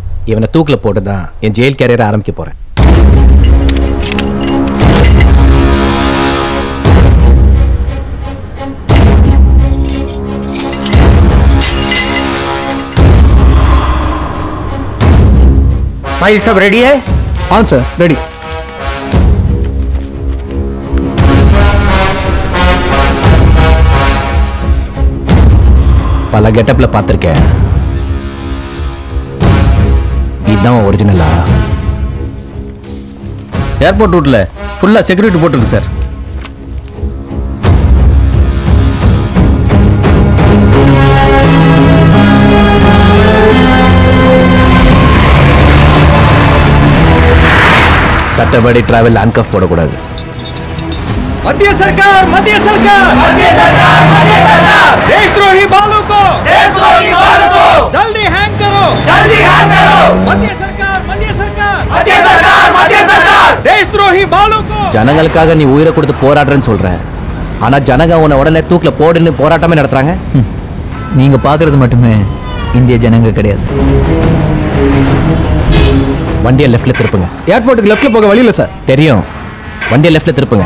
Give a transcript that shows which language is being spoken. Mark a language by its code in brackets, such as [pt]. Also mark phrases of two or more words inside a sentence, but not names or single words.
[ta] இவனை தூக்கில போட்டு தான் என் ஜெயில் கேரியரை ஆரம்பிக்க போறேன். [hi] फाइल सब रेडी है? हाँ सर रेडी. [ta] பல கெட்டப்ல பார்த்திருக்கேன். இதுதான் ஒரிஜினலா? ஏர்போர்ட் ரூட்ல ஃபுல்லா செக்யூரிட்டி போட்டுருக்கு சார். சட்டப்படி [en] travel handcuff [ta] போடக்கூடாது. [hi] मध्य सरकार देशद्रोही बालों को जल्दी हैंग करो मध्य सरकार देशद्रोही बालों को. [ta] ஜனங்களுக்காக நீ உயிரை கொடுத்து போராடுறேன்னு சொல்ற, ஆனா ஜனங்க உன்னை உடனே தூக்கில போடுன்னு போராட்டமே நடத்துறாங்க. நீங்க பாக்குறது மட்டுமே இந்திய ஜனங்க கிடையாது. வண்டியை லெஃப்ட்ல திருப்புங்க. ஏர்போர்ட்டுக்கு லெஃப்ட்ல போக வழி இல்ல சார். தெரியும், வண்டியை லெஃப்ட்ல திருப்புங்க.